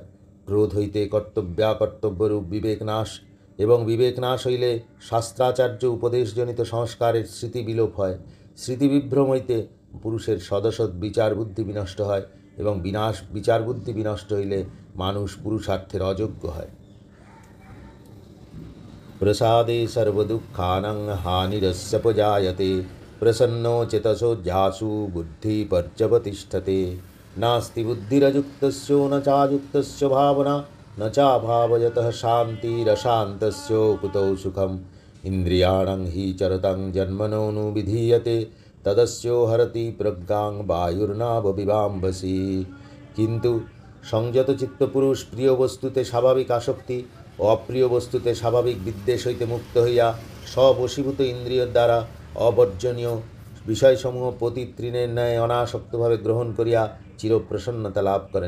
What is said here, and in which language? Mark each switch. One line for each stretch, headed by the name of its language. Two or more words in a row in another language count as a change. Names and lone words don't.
Bangla: ক্রোধ হইতে কর্তব্যাকর্তব্যরূপ বিবেক নাশ, এবং বিবেক নাশ হইলে শাস্ত্রাচার্য উপদেশজনিত সংস্কারের স্মৃতি বিলোপ হয়। স্মৃতিবিভ্রম হইতে পুরুষের সদসৎ বিচার বুদ্ধি বিনষ্ট হয়, এবং বিচার বুদ্ধি বিনষ্ট হইলে মানুষ পুরুষার্থের অযোগ্য হয়।
Sanskrit: প্রসাদে সর্বদুঃখানাং হানিরস্যপজায়তে প্রসন্নো চেতসো ঝাসু বুদ্ধি পর্যবতিষ্ঠতে। নাস্তি বুদ্ধিরযুক্তস্য ন চাযুক্তস্য ভাবনা ন চাভাবযতঃ শান্তিরশান্তস্য কুতো সুখম। ইন্দ্রিয়াণং হি চরতং জন্মনোনুবিধীয়তে তদস্য হরতি প্রজ্ঞাং বায়ুর্নাববিবাম্বসি।
Bangla: কিন্তু সংযত চিত্ত পুরুষ প্রিয় বস্তুতে স্বাভাবিক আসক্তি ও অপ্রিয় বস্তুতে স্বাভাবিক বিদ্বেষ হইতে মুক্ত হইয়া স্ববশীভূত ইন্দ্রিয়ের দ্বারা অবর্জনীয় বিষয়সমূহ পতিতৃণের ন্যায় অনাসক্তভাবে গ্রহণ করিয়া চিরপ্রসন্নতা লাভ করেন।